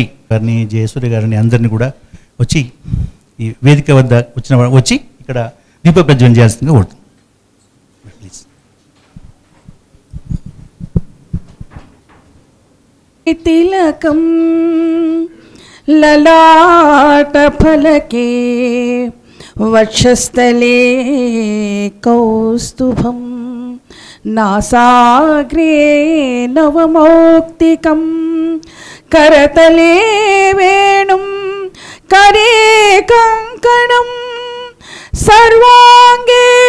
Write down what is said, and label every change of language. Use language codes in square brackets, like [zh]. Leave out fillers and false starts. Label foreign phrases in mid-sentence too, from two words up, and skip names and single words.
[te] గారిని, జయసూర్య గారిని అందరినీ కూడా వచ్చి ఈ వేదిక వద్ద వచ్చి ఇక్కడ దీప ప్రజ్వలన చేయాల్సిందిగా కోరుతున్నాను. ప్లీజ్. [sa] తిలకం ललाटफलके वक्षस्थले कौस्तुभं नासाग्रे नवमौक्तिकं करतले वेणुं करे कङ्कणं सर्वाङ्गे